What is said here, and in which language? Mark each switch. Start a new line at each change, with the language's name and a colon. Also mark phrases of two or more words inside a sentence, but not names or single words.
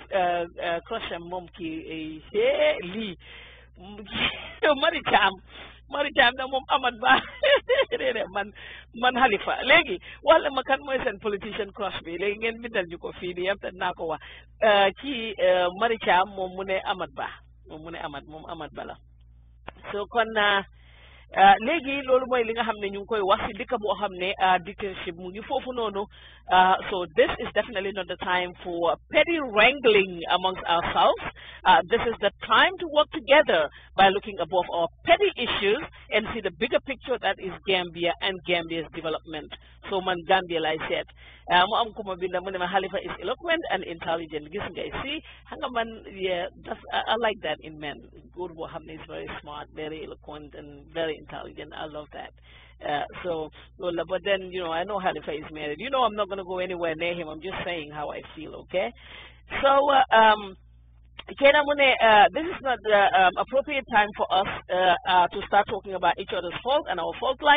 Wolof: crush am moom kii lii Mari Cham Mari Jam na moom Amat Bah man Halifa léegi wala ma kan mooy seen politician crush bi léegi ngeen bindal ñu ko fii nii yëpp te naa ko wax ci Mari Jam moom mu ne Amat Bah moom mu ne moom Amat Bah la so kon léegi loolu mooy li nga xam ne ñu ngi koy wax si dëkk boo xam ne dictatorship mu ngi foofu noonu so
English: this is definitely not the time for petty wrangling amongst ourselves. This is the time to work together by looking above our petty issues and see the bigger picture that is Gambia and Gambia's development. So man Gambia like I said
Wolof: mo am kuma binda mo ne
English: Halifa is eloquent and intelligent
Wolof: gis nga see hanga man
English: yeah I like that in men. Good Hamne is very smart, very eloquent and very intelligent. I love that. But then, you know, I know Halifa is married. You know, I'm not going to go anywhere near him. I'm just saying how I feel, okay? So, this is not the appropriate time for us to start talking about each other's fault and our fault lines.